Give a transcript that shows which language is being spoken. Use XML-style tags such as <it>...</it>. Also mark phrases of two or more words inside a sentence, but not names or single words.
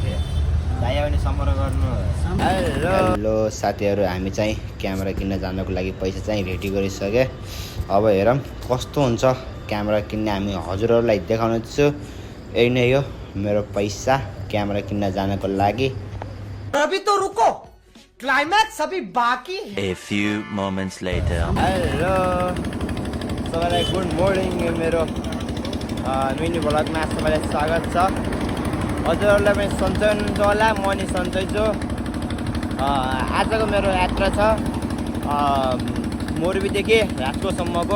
<ne>चाहियो भने सम्पर्क गर्नु। हेलो साथीहरू, हामी चाहिँ क्यामेरा किन्न जानको लागि पैसा चाहिँ रेडी गरिसके। अब हेरौँ कस्तो हुन्छ क्यामेरा किन्ने। हामी हजुरहरूलाई देखाउनु छु। यही नै हो मेरो पैसा क्यामेरा किन्न जानको लागि।</ne> <hi>अभी तो रुको, क्लाइमैक्स अभी बाकी है।</hi> <en>A few moments later.</en> <ne>हेलो सबैलाई</ne> <en>good morning.</en> <ne>मेरो मिनी भ्लगमा सबैलाई स्वागत छ। हजुरहरूलाई पनि सन्चै हुनुहुन्छ होला, म नि सन्चै छु। आजको मेरो यात्रा छ मोरबीदेखि राजकोटसम्मको।</ne>